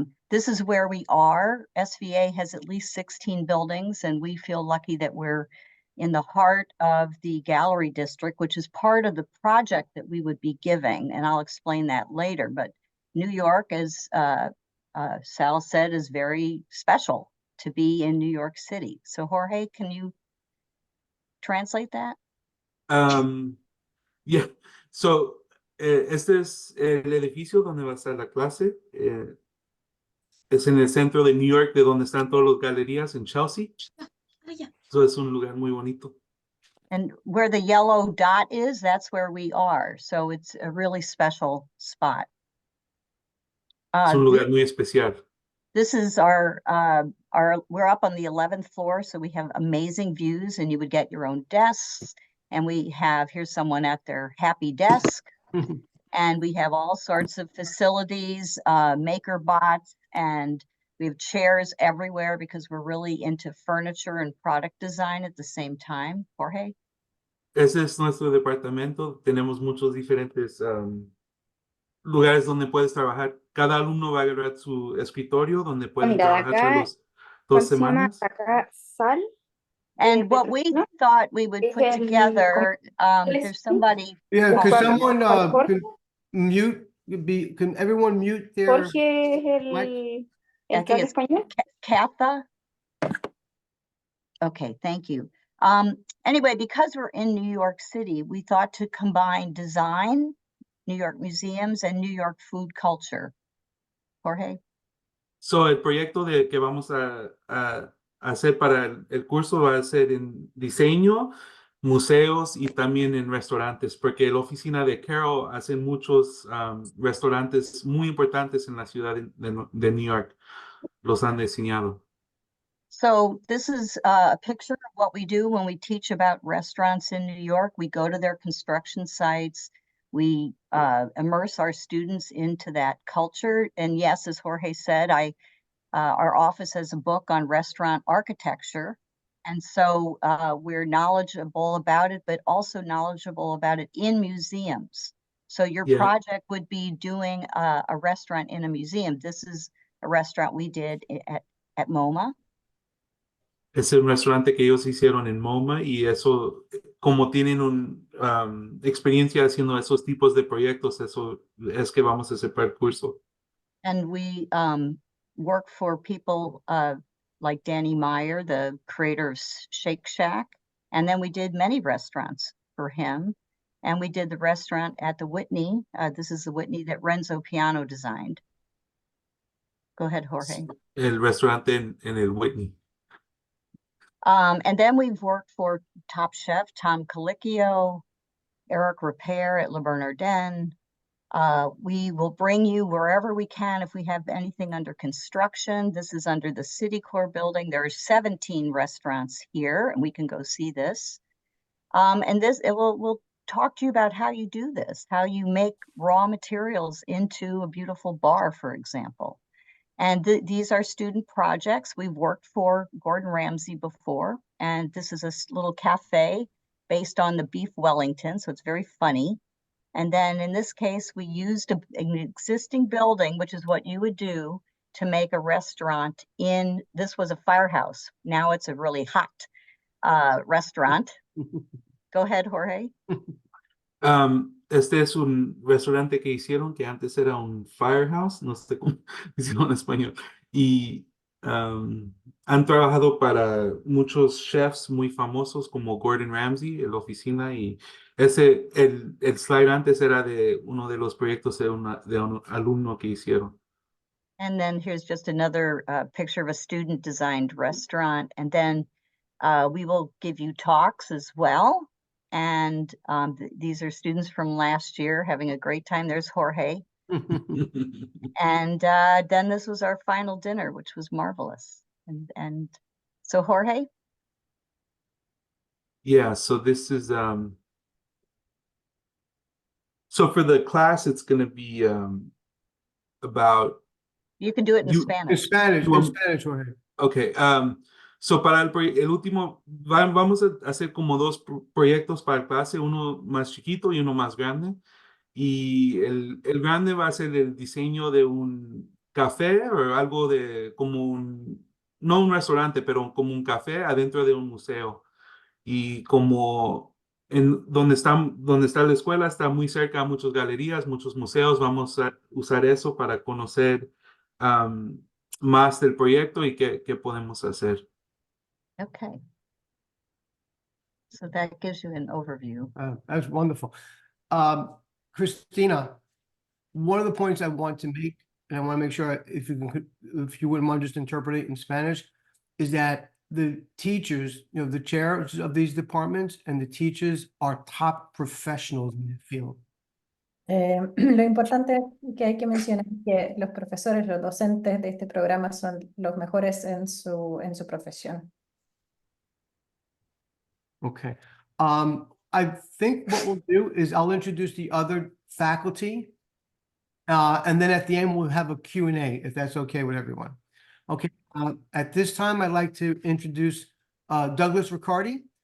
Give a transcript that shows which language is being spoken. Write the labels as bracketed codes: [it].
[en] This is where we are. SVA has at least 16 buildings, and we feel lucky that we're in the heart of the gallery district, which is part of the project that we would be giving, and I'll explain that later. But New York, as Sal said, is very special to be in New York City. So Jorge, can you translate that? Yeah. [es] So, este es el edificio donde va a estar la clase. Es en el centro de New York, de donde están todas las galerías en Chelsea. So es un lugar muy bonito. [en] And where the yellow dot is, that's where we are. So it's a really special spot. [es] Es un lugar muy especial. [en] This is we're up on the 11th floor, so we have amazing views, and you would get your own desks. And we have, here's someone at their happy desk. And we have all sorts of facilities, maker bots, and we have chairs everywhere because we're really into furniture and product design at the same time. Jorge? [es] Ese es nuestro departamento. Tenemos muchos diferentes lugares donde puedes trabajar. Cada alumno va a agarrar su escritorio donde pueden trabajar por los 2 semanas. Acá sal. [en] And what we thought we would put together, there's somebody. Yeah, could Jorge. someone Jorge. could mute, can everyone mute their? [es] Jorge es [en] Mike? [es] el que habla español. [en] Katha? Okay, thank you. Anyway, because we're in New York City, we thought to combine design, New York museums, and New York food culture. Jorge? [es] So, el proyecto que vamos a hacer para el curso va a ser en diseño, museos y también en restaurantes, porque la oficina de Carol hace muchos restaurantes muy importantes en la ciudad de New York. Los han diseñado. [en] So this is a picture of what we do when we teach about restaurants in New York. We go to their construction sites. We immerse our students into that culture. And yes, as Jorge said, our office has a book on restaurant architecture. And so we're knowledgeable about it, but also knowledgeable about it in museums. So your project would be doing a restaurant in a museum. This is a restaurant we did at MoMA. [es] Es un restaurante que ellos hicieron en MoMA y eso, como tienen una experiencia haciendo esos tipos de proyectos, eso es que vamos a hacer para el curso. [en] And we work for people like Danny Meyer, the creator of Shake Shack. And then we did many restaurants for him. And we did the restaurant at the Whitney. This is the Whitney that Renzo Piano designed. Go ahead, Jorge. [es] El restaurante en el Whitney. [en] And then we've worked for Top Chef Tom Colicchio, Eric Repair at Le Bernardin. We will bring you wherever we can if we have anything under construction. This is under the City Core building. There are 17 restaurants here, and we can go see this. And we'll talk to you about how you do this, how you make raw materials into a beautiful bar, for example. And these are student projects. We've worked for Gordon Ramsay before, and this is a little cafe based on the beef Wellington, so it's very funny. And then in this case, we used an existing building, which is what you would do to make a restaurant this was a firehouse. Now it's a really hot restaurant. Go ahead, Jorge. [es] Este es un restaurante que hicieron que antes era un firehouse, no sé cómo decirlo en español, y han trabajado para muchos chefs muy famosos como Gordon Ramsay en la oficina, y el slide antes era de uno de los proyectos de un alumno que hicieron. [en] And then here's just another picture of a student-designed restaurant. And then we will give you talks as well. And these are students from last year having a great time. There's Jorge. And then this was our final dinner, which was marvelous. And so Jorge? Yeah, so this is, so for the class, it's going to be about. You can do it in In Spanish. In Spanish, Jorge. [es] Okay, so para el último, vamos a hacer como dos proyectos para clase, uno más chiquito y uno más grande. Y el grande va a ser el diseño de un café o algo como no un restaurante, pero como un café adentro de un museo. Y como donde está la escuela, está muy cerca a muchas galerías, muchos museos. Vamos a usar eso para conocer más del proyecto y qué podemos hacer. [en] Okay. So that gives you an overview. That's wonderful. Christina, one of the points I want to make, and I want to make sure if you wouldn't mind just interpret it in Spanish, is that the teachers, the chairs of these departments and the teachers are top professionals in the field. [es] Lo importante que hay que mencionar es que los profesores, los docentes de este programa son los mejores en su profesión. [en] Okay. I think what we'll do is I'll introduce the other faculty, and then at the end we'll have a Q&A, if that's okay with everyone. Okay. At this time, I'd like to introduce Douglas Riccardi.